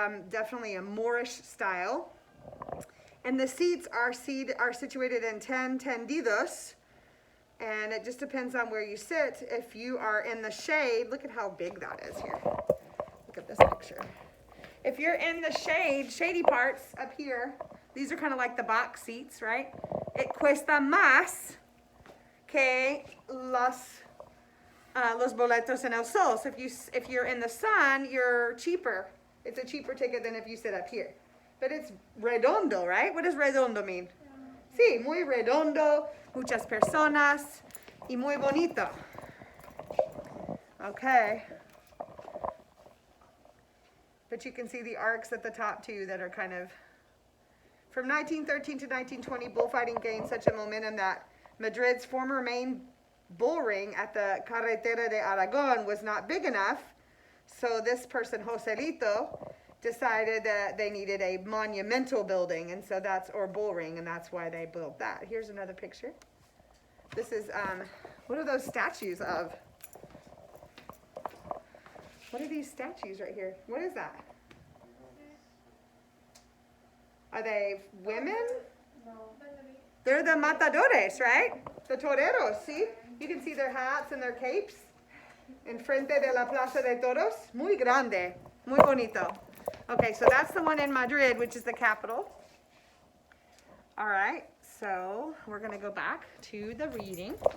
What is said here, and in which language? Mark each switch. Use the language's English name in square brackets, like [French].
[English] Definitely a Moorish style. And the seats are situated in 10 tendidos. And it just depends on where you sit. If you are in the shade, look at how big that is here. Look at this picture. If you're in the shady parts up here, these are kind of like the box seats, right? It [Spanish] cuesta más que los boletos en el sol. [English] So if you're in the sun, you're cheaper. It's a cheaper ticket than if you sit up here. But it's redondo, right? What does redondo mean? [Spanish] Sí, muy redondo, muchas personas, y muy bonito. [English] Okay. But you can see the arcs at the top too that are kind of. From 1913 to 1920, bullfighting gained such a momentum that Madrid's former main bull ring at the Carretera de Aragon was not big enough. So this person, Joselito, decided that they needed a monumental building, and so or bull ring, and that's why they built that. Here's another picture. This is, what are those statues of? What are these statues right here? What is that? Are they women? No. They're the matadores, right? The toreros, see? You can see their hats and their capes. [Spanish] Enfrente de la Plaza de Toros. Muy grande. Muy bonito. [English] Okay, so that's the one in Madrid, which is the capital. All right, so we're going to go back to the reading.